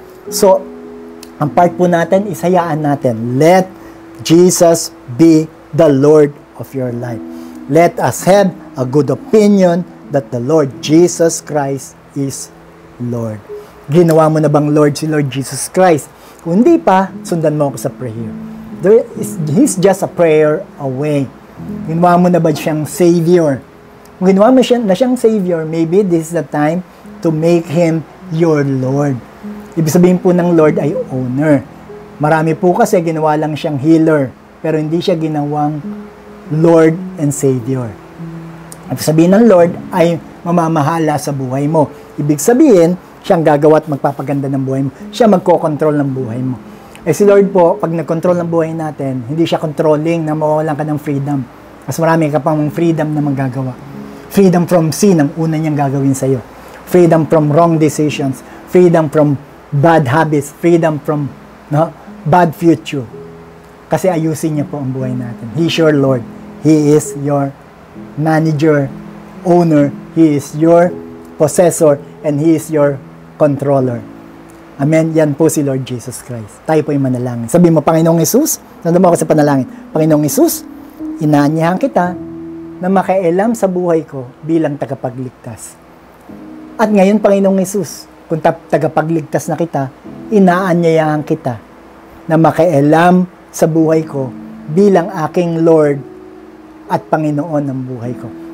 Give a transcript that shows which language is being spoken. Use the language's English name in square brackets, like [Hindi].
[Filipino] So, ang part po natin is hayaan natin. [English] Let Jesus be the Lord of your life. Let us have a good opinion that the Lord Jesus Christ is Lord. [Filipino] Ginawa mo na bang Lord si Lord Jesus Christ? Kung hindi pa, sundan mo ako sa prayer. [English] He's just a prayer away. [Filipino] Ginawa mo na ba siyang Savior? Kung ginawa mo na siyang Savior, [English] maybe this is the time to make Him your Lord. [Filipino] Ibig sabihin po ng Lord ay owner. Marami po kasi ginawa lang siyang healer, pero hindi siya ginawang Lord and Savior. Ibig sabihin ng Lord ay mamamahala sa buhay mo. Ibig sabihin, siyang gagawa at magpapaganda ng buhay mo. Siya magkokontrol ng buhay mo. Si Lord po, pag nag-control ng buhay natin, hindi siya controlling na mawawalan ka ng freedom. Mas marami ka pang freedom na magagawa. [English] Freedom from sin [Filipino] ang una niyang gagawin sa'yo. [English] Freedom from wrong decisions. Freedom from bad habits. Freedom from bad future. [Filipino] Kasi ayusin niya po ang buhay natin. [English] He is your Lord. He is your manager, owner. He is your possessor, and He is your controller. [Filipino] Amen? Yan po si Lord Jesus Christ. Tayo po yung manalangin. Sabi mo, Panginoong Hesus, nandun mo ako sa panalangin. Panginoong Hesus, inaanyahan kita na makailam sa buhay ko bilang tagapagligtas. At ngayon, Panginoong Hesus, kung tagapagligtas na kita, inaanyayahan kita na makailam sa buhay ko bilang aking Lord at Panginoon ng buhay ko.